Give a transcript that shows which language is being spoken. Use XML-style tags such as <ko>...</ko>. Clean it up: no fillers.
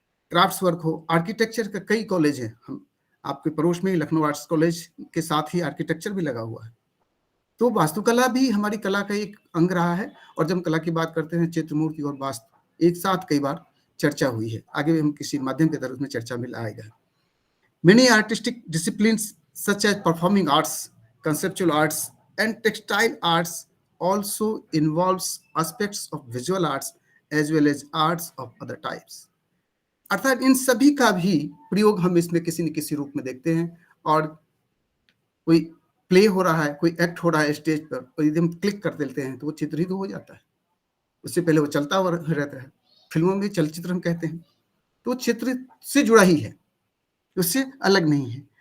<hi>Crafts work हो, architecture का कई कॉलेज है। हम आपके पड़ोस में लखनऊ आर्ट्स कॉलेज के साथ ही आर्किटेक्चर भी लगा हुआ है। तो वास्तुकला भी हमारी कला का एक अंग रहा है। और जब हम कला की बात करते हैं, चित्र, मूर्ति और वास्तु एक साथ कई बार चर्चा हुई है। आगे भी हम किसी माध्यम के तरह उसमें चर्चा में लाएगा।</hi> <en>Many artistic disciplines such as performing arts, conceptual arts and textile arts also involves aspects of visual arts as well as arts of other types।</en> <hi>अर्थात इन सभी का भी प्रयोग हम इसमें किसी न किसी रूप में देखते हैं। और कोई प्ले हो रहा है, कोई एक्ट हो रहा है स्टेज पर, और यदि हम क्लिक कर देते हैं तो वो चित्र ही तो हो जाता है। उससे पहले वो चलता हुआ रहता है। फिल्मों में चलचित्र हम कहते हैं, तो चित्र से जुड़ा ही है, उससे अलग नहीं है।</hi>